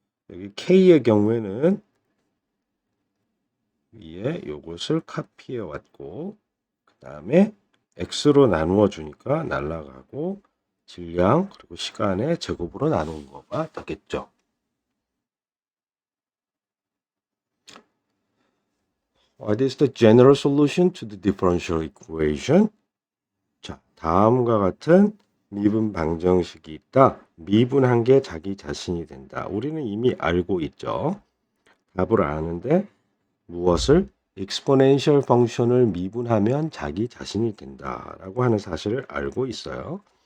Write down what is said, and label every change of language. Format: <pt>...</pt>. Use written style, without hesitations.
<ko>여기 K의 경우에는 위에 요것을 카피해 왔고 그 다음에 X로 나누어 주니까 날아가고 질량 그리고 시간의 제곱으로 나눈 거가 되겠죠.</ko> <en>What is the general solution to the differential equation?</en> <ko>자, 다음과 같은 미분 방정식이 있다. 미분한 게 자기 자신이 된다. 우리는 이미 알고 있죠. 답을 아는데 무엇을? exponential 펑션을 미분하면 자기 자신이 된다라고 하는 사실을 알고 있어요.</ko>